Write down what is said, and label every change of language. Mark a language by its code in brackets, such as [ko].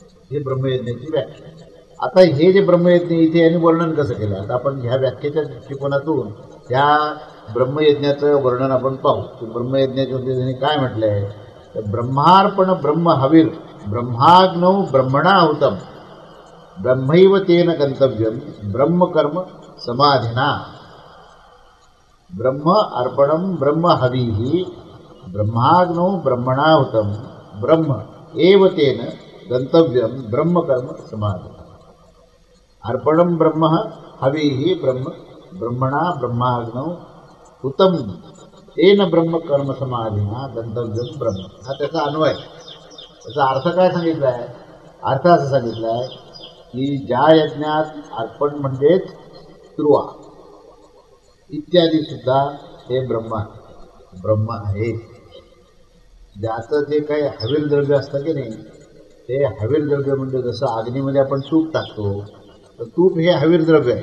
[mr] हे ब्रह्मयज्ञाची व्याख्या. आता हे जे ब्रह्मयज्ञ इथे यांनी वर्णन कसं केलं, आता आपण ह्या व्याख्येच्या दृष्टिकोनातून ह्या ब्रह्मयज्ञाचं वर्णन आपण पाहू. की ब्रह्मयज्ञाच्या त्यांनी काय म्हटलं आहे तर [sa] ब्रह्मार्पण ब्रह्म हवीर ब्रह्माग्नौ ब्रह्मणाहुतम ब्रह्मैव तेन गंतव्यम ब्रह्मकर्म समाधिना. ब्रह्म अर्पणम ब्रह्म हवीः ब्रह्माग्नौ ब्रह्मणाहुतम ब्रह्म एव तेन गंतव्यम ब्रह्मकर्म समाधिना. अर्पणम ब्रह्म हवीः ब्रह्म ब्रह्मणा ब्रह्माग्नौ हुतम तेन ब्रह्मकर्म समाधिना गंतव्यम ब्रह्म. [mr] हा त्याचा अन्वय. त्याचा अर्थ काय सांगितला आहे? अर्थ असं सांगितला आहे की ज्या यज्ञात अर्पण म्हणजेच त्रुवा इत्यादी सुद्धा हे ब्रह्म आहे. ज्याचं जे काही हवीर द्रव्य असतं की नाही ते हवीर द्रव्य म्हणजे जसं अग्नीमध्ये आपण तूप टाकतो तर तूप हे हवीर द्रव्य आहे.